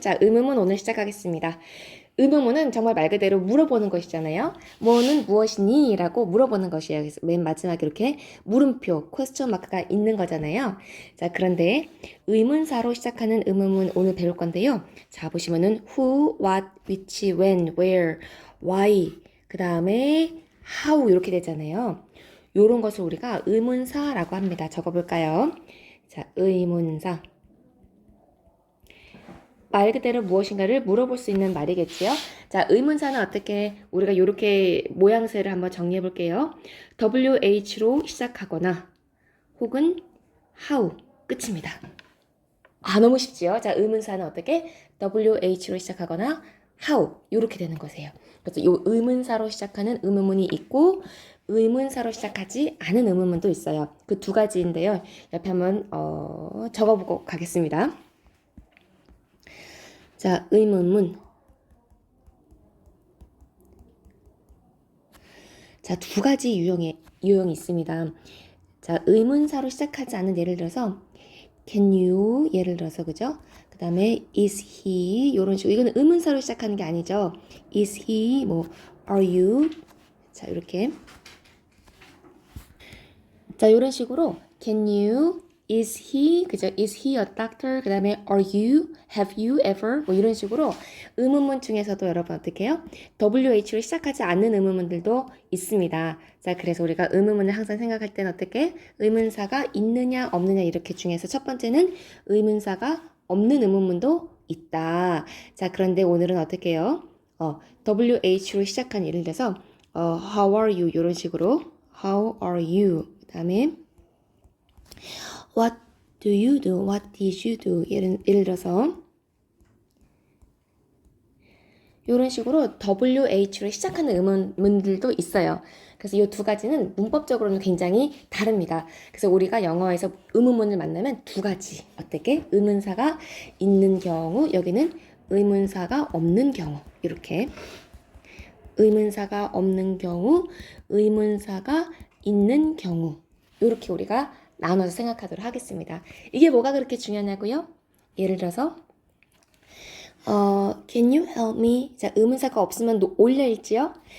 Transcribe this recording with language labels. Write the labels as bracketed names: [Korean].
[Korean] 자, 의문문 오늘 시작하겠습니다. 의문문은 정말 말 그대로 물어보는 것이잖아요. 뭐는 무엇이니? 라고 물어보는 것이에요. 그래서 맨 마지막에 이렇게 물음표, 퀘스천 마크가 있는 거잖아요. 자, 그런데 의문사로 시작하는 의문문 오늘 배울 건데요. 자, 보시면은 who, what, which, when, where, why, 그 다음에 how 이렇게 되잖아요. 요런 것을 우리가 의문사라고 합니다. 적어볼까요? 자, 의문사. 말 그대로 무엇인가를 물어볼 수 있는 말이겠지요. 자, 의문사는 어떻게 우리가 이렇게 모양새를 한번 정리해 볼게요. WH로 시작하거나 혹은 how 끝입니다. 아, 너무 쉽지요. 자, 의문사는 어떻게 WH로 시작하거나 how 이렇게 되는 거세요. 그래서 이 의문사로 시작하는 의문문이 있고 의문사로 시작하지 않은 의문문도 있어요. 그 두 가지인데요. 옆에 한번 적어보고 가겠습니다. 자, 의문문. 자, 두 가지 유형이 있습니다. 자, 의문사로 시작하지 않은 예를 들어서 [English] can you [Korean] 예를 들어서 그죠? 그 다음에 [English] is he [Korean] 이런 식으로 이거는 의문사로 시작하는 게 아니죠. [English] is he [Korean] 뭐 [English] are you [Korean] 자 이렇게 자 이런 식으로 can you is he 그죠? [English] is he a doctor [Korean] 그 다음에 [English] are you have you ever [Korean] 뭐 이런 식으로 의문문 중에서도 여러분 어떻게 해요? WH로 시작하지 않는 의문문들도 있습니다. 자 그래서 우리가 의문문을 항상 생각할 때는 어떻게 의문사가 있느냐 없느냐 이렇게 중에서 첫 번째는 의문사가 없는 의문문도 있다. 자 그런데 오늘은 어떻게 해요? WH로 시작한 예를 들어서 [English] how are you [Korean] 이런 식으로 how are you 그 다음에 [English] what do you do? What did you do? [Korean] 예를 들어서 이런 식으로 WH로 시작하는 의문문들도 있어요. 그래서 이 두 가지는 문법적으로는 굉장히 다릅니다. 그래서 우리가 영어에서 의문문을 만나면 두 가지 어떻게? 의문사가 있는 경우 여기는 의문사가 없는 경우 이렇게 의문사가 없는 경우 의문사가 있는 경우 이렇게 우리가 나눠서 생각하도록 하겠습니다. 이게 뭐가 그렇게 중요하냐고요? [English] 예를 들어서 can you help me? [Korean] 자, 의문사가 없으면 올려읽지요?